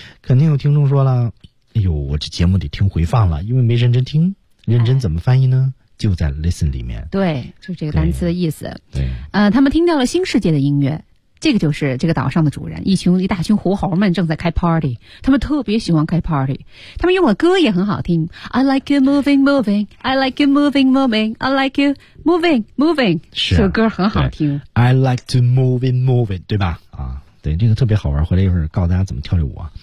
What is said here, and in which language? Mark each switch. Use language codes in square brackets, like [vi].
[zh] 肯定有听众说了，哎呦，我这节目得听回放了，因为没认真听。认真怎么翻译呢？就在 listen 里面。对，就这个单词的意思。对，他们听到了新世界的音乐，这个就是这个岛上的主人，一大群狐猴们正在开 party， 他们特别喜欢开 party， 他们用的歌也很好听。 [en] I like you moving, moving, I like you moving, moving, I like you moving, moving， [zh] 是、啊、这首歌很好听。 [en] I like to moving, moving， [zh] 对吧？啊，对，这个特别好玩，回来一会儿告诉大家怎么跳这舞啊。